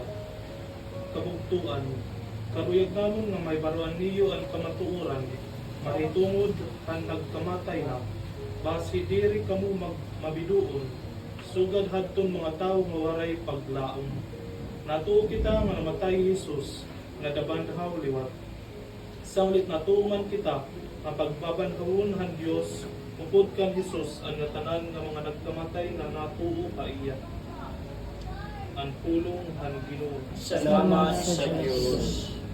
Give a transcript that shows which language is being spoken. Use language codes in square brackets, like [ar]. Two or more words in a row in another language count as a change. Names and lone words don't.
[war] Kabugtuan, karuyag namon nga may baruan niyo ang kamatuoran, mahitungod ang nagkamatay na, basi diri kamo mabiduon, sugad hadton mga tao nga waray paglaom. Natuo kita nga namatay Jesus, nga dabandhaw liwat, Sa ulit na tuuman kita, ang pagbabanhawunhan Diyos, upod kan Jesus, ang natanan ng mga nagkamatay na natuo ka iya. Ang pulong han Ginoo. Salamat sa Diyos.